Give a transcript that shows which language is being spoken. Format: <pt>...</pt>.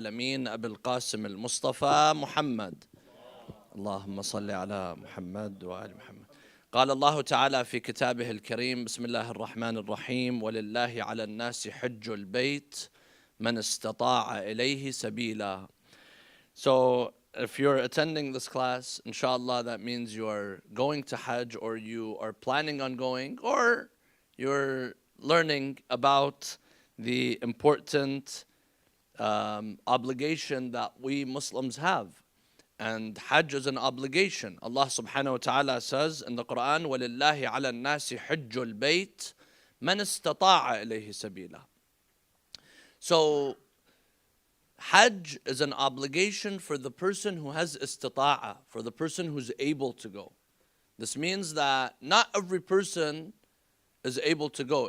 <ar>الأمين أبي القاسم المصطفى محمد. اللهم صل على محمد وآل محمد. قال الله تعالى في كتابه الكريم: بسم الله الرحمن الرحيم، ولله على الناس حج البيت من استطاع إليه سبيلا.</ar> <en>So if you're attending this class, inshallah, that means you are going to Hajj, or you are planning on going, or you're learning about the important obligation that we Muslims have. And Hajj is an obligation. Allah subhanahu wa ta'ala says in the Quran,</en> <ar>وَلِلَّهِ عَلَى النَّاسِ حِجُّ الْبَيْتِ مَنِ اسْتَطَاعَ إِلَيْهِ سَبِيلًا.</ar> <en>So Hajj is an obligation for the person who has istita'a, for the person who's able to go. This means that not every person is able to go.</en>